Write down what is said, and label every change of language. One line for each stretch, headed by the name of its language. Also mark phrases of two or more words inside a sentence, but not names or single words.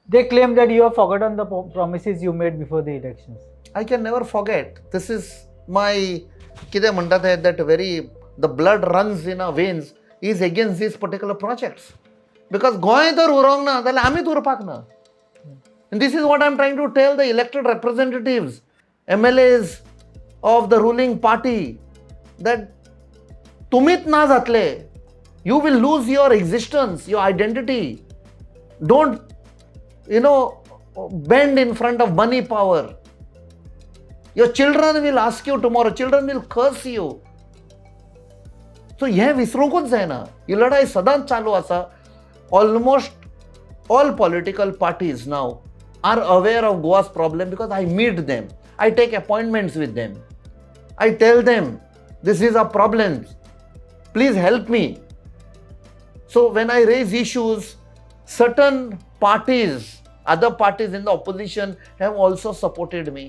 English: They claim that you have forgotten the promises you made before the elections. I can never forget. This is my
Konkani: कितें म्हणटा तें
English: that very the blood runs in our veins is against these particular projects.
Konkani: Because गोंय जर उरोंक ना जाल्यार आमीच उरपाक ना.
English: And this is what I'm trying to tell the elected representatives, MLAs of the ruling party, that
Konkani: तुमीच ना जातले.
English: You will lose your existence, your identity. Don't, bend in front of money power. Your children will ask you tomorrow, children will curse you.
Konkani: So हे विसरूंकूच जायना. ही लढाई सदांच चालू आसा.
English: Almost all political parties now are aware of Goa's problem because I meet them. I take appointments with them. I tell them, this is a problem. Please help me. So when I raise issues, certain parties, other parties in the opposition have also supported me.